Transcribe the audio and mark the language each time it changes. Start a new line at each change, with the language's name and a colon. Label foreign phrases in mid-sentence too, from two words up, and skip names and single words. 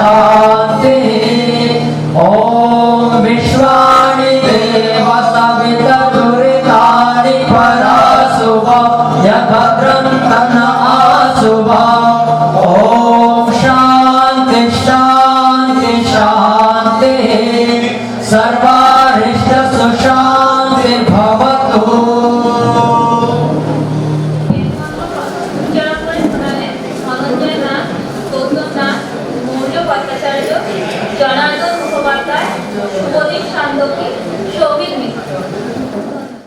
Sanskrit: शान्तिः ॐ विश्वानि देव सवितदुरितानि परासुव यभद्रं तन्न आसुव ॐ शान्ति शान्ति शान्तिः सर्वारिष्ट सुशान्ति भवतु
Bangla: উচ্চারণ করে শোনালেন ধনঞ্জয় নাথ, গৌতম নাথ, মৌর্য ভট্টাচার্য, জনার্দন মুখোপাধ্যায়, শুভদীপ সান্দকি, সৌভিক মিত্র।